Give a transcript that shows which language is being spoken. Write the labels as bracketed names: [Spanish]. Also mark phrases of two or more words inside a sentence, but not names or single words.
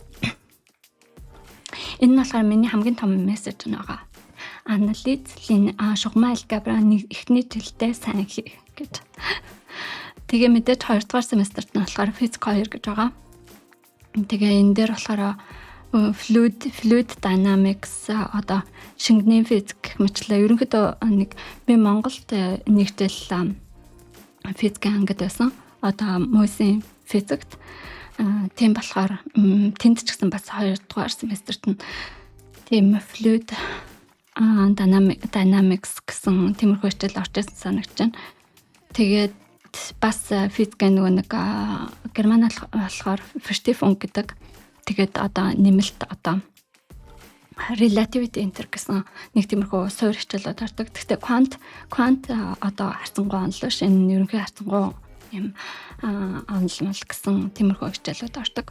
[Mongolian] Энэ нь болохоор миний хамгийн том мессеж байгаа. Анализ шугамын алгебра эхний жилдээ сайн хийх гэж. Тэгээ мэдээж 2 дугаар семестрт нь болохоор физик 2 гэж байгаа. Тэгээ энэ дээр болохоор [English] fluid dynamics [Mongolian] одоо шингэний физик гэх мэтлээ. Ерөнхийдөө нэг би Монголд нэг жил физикийн ангид байсан. Одоо мөсийн физикт тийм болохоор тэнд ч гэсэн бас 2 дугаар семестрт нь тийм [English] fluid dynamics [Mongolian] гэсэн тиймэрхүү хичээл орж ирсэн санагч байна. Тэгээд бас физикийн нэг герман болохоор Vertiefung гэдэг. Тэгээд одоо нэмэлт одоо [English] relativity inter [Mongolian] гэсэн нэг тиймэрхүү суур хичээлүүд ордог. Гэхдээ квант одоо харцангуй онол ш энэ ерөнхий харцангуй юм онол гэсэн тиймэрхүү хичээлүүд ордог.